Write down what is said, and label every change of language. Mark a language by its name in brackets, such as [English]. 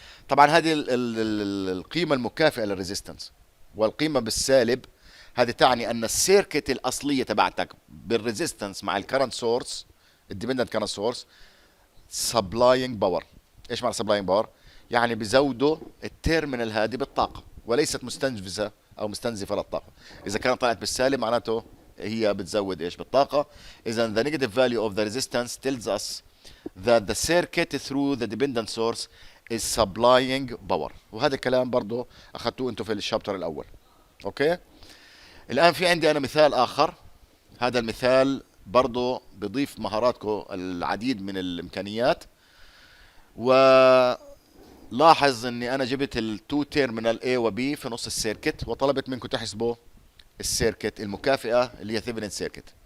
[Arabic] طبعا هذه القيمة المكافئة للريزيستنس، والقيمة بالسالب هذه تعني ان السيركت الاصلية تبعتك بالريزيستنس مع الكرنت سورس الديبندنت كرنت سورس سبلاينج باور. ايش معنى سبلاينج باور؟ يعني بزودوا التيرمينال هذه بالطاقة وليست مستنفذة او مستنزفة للطاقة. اذا كانت طلعت بالسالب معناته هي بتزود ايش؟ بالطاقة. اذا [English] the negative value of the resistance tells us that the circuit through the dependent source is supplying power. [Arabic] وهذا الكلام برضه اخذتوه انتم في الشابتر الاول. اوكي. الان في عندي انا مثال اخر. هذا المثال برضه بضيف مهاراتكم العديد من الامكانيات. ولاحظ اني انا جبت التو تيرمينال A و B في نص السيركت، وطلبت منكم تحسبوا السيركت المكافئة اللي هي ثيفنين سيركت.